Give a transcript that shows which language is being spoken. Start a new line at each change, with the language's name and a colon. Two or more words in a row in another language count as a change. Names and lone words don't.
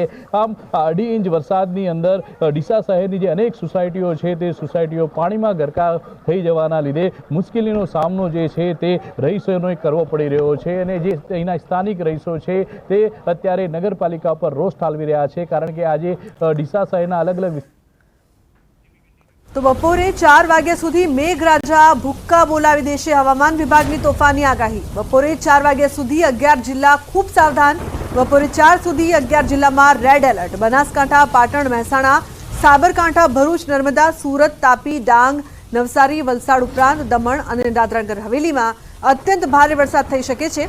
Gujarati: આમ 2.5 ઇંચ વરસાદની અંદર ડીસા શહેરની જે અનેક સોસાયટીઓ છે તે સોસાયટીઓ પાણીમાં ગરકાવ થઈ જવાના લીધે મુશ્કેલીનો સામનો જે છે તે રહીશોને કરવો પડી રહ્યો છે। અને જે અહીંના સ્થાનિક રહીશો છે તે અત્યારે નગરપાલિકા પર રોષ ઠાલવી રહ્યા છે। કારણ કે આજે ડીસા શહેરના અલગ અલગ તો બપોરે 4 વાગ્યા સુધી મેઘરાજા ભુક્કા બોલાવી દેશે। હવામાન વિભાગની તોફાની આગાહી। બપોરે 4 વાગ્યા સુધી 11 જિલ્લા ખૂબ સાવધાન। બપોરે 4 સુધી 11 જિલ્લામાં
English: red alert.
Gujarati: બનાસકાંઠા, પાટણ, મહેસાણા, સાબરકાંઠા, ભરૂચ, નર્મદા, સુરત, તાપી, ડાંગ, નવસારી, વલસાડ ઉપરાંત દમણ અને દાદરાનગર હવેલીમાં અત્યંત ભારે વરસાદ થઈ શકે છે।